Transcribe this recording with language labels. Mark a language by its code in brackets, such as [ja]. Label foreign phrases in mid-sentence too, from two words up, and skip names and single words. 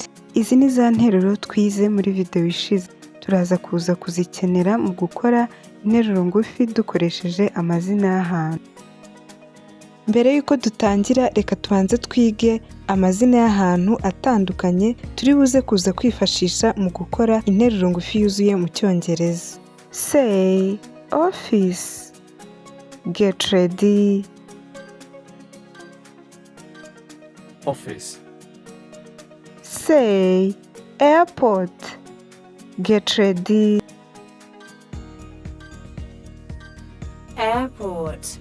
[rw] Izi ni za nteruro twize muri video ishize. Turaza kuza kuzikenera mu gukora interuro ngufi dukoresheje amazina y'ahantu. Mbere yuko dutangira, reka tubanze twige amazina y'ahantu atandukanye turi buze kuza kwifashisha mu gukora interuro ngufi yuzuye mu Cyongereza. [en] Say office, get ready. Office. Say airport, get ready. Airport.